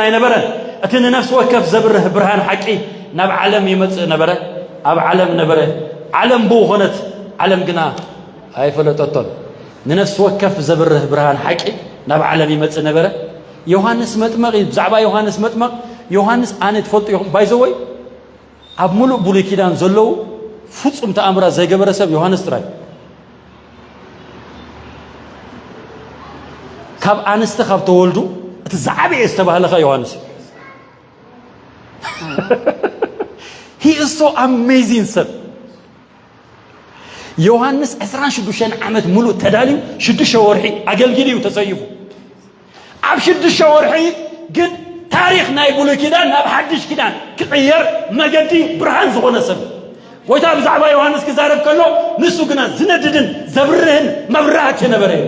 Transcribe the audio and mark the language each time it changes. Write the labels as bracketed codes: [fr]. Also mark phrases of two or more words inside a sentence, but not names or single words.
[ti] ኣይነበረን እቲ ንነፍስ ወከፍ ዘብርህ ብርሃን ሓቂ ናብ ዓለም ይመጽእ ነበረ ኣብ ዓለም ነበረ ዓለም ብኡ ኾነት ዓለም ግና ኣይፈለጠቶን ንነፍስ ወከፍ ዘብርህ ብርሃን ሓቂ ናብ ዓለም ይመጽእ ነበረ ዮሐንስ መጥመቕ ብዛዕባ ዮሐንስ መጥመቕ ዮሐንስ ኣነ ትፈልጡ ኢኹም ባይዘወይ ኣብ ሙሉእ ብሉይ ኪዳን ዘለዉ ፍጹም ተኣምራት ዘይገበረ ሰብ ዮሐንስ ጥራይ ካብ ኣንስተ ካብ ተወልዱ እቲ ዝዓበየ ዝተባህለኻ ዮሐንስ [en] he is so amazing [ti] ሰብ ዮሐንስ 16 ዓመት ሙሉእ ተዳልዩ 6 ወርሒ ኣገልግል እዩ ተሰይፉ ኣብ 6 ወርሒ ግን ታሪኽ ናይ ብሉይ ኪዳን ናብ ሓድሽ ኪዳን ክቕየር መገዲ ብርሃን ዝኾነ ሰብ ጎይታ ብዛዕባ ዮሐንስ ክዛረብ ከሎ ንሱ ግና ዝነድድን ዘብርህን መብራህት የነበረ እዩ